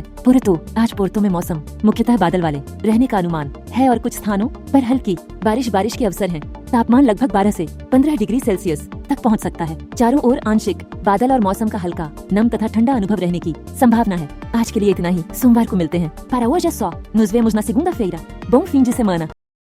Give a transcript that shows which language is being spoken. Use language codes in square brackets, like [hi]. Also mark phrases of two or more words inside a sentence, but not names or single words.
[hi] पोर्तो, आज पोर्तो में मौसम मुख्यतः बादल वाले रहने का अनुमान है और कुछ स्थानों पर हल्की बारिश के अवसर हैं। तापमान लगभग 12 से 15 डिग्री सेल्सियस तक पहुंच सकता है। चारों ओर आंशिक बादल और मौसम का हल्का नम तथा ठंडा अनुभव रहने की संभावना है। आज के लिए इतना ही। सोमवार को मिलते हैं। [pt] Para hoje é só. Nos vemos na segunda-feira. Bom fim de semana.